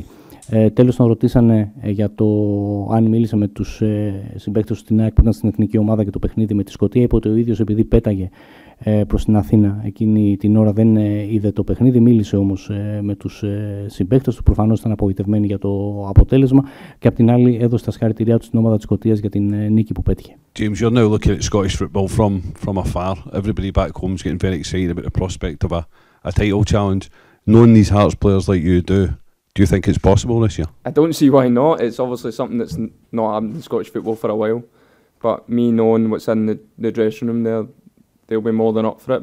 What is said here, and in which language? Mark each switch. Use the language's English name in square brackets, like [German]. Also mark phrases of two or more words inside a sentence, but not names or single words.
[Greek] Τέλος, τον ρωτήσανε για το αν μίλησε με τους συμπαίκτες του στην ΑΕΚ που ήταν στην εθνική ομάδα και το παιχνίδι με τη Σκωτία. Είπε ότι ο ίδιος, επειδή πέταγε προς την Αθήνα εκείνη την ώρα, δεν είδε το παιχνίδι. Μίλησε όμως με τους συμπαίκτες του. Προφανώς ήταν απογοητευμένοι για το αποτέλεσμα και απ' την άλλη έδωσε τα συγχαρητήριά του στην ομάδα της Σκωτίας για την νίκη που πέτυχε. [English] James, you're now looking at Scottish football from afar. Everybody back home is getting very excited about the prospect of a title challenge. Knowing these Hearts players like you do you think it's possible this year? I don't see why not. It's obviously something that's not happened in Scottish football for a while. But me knowing what's in the dressing room there, they'll be more than up for it.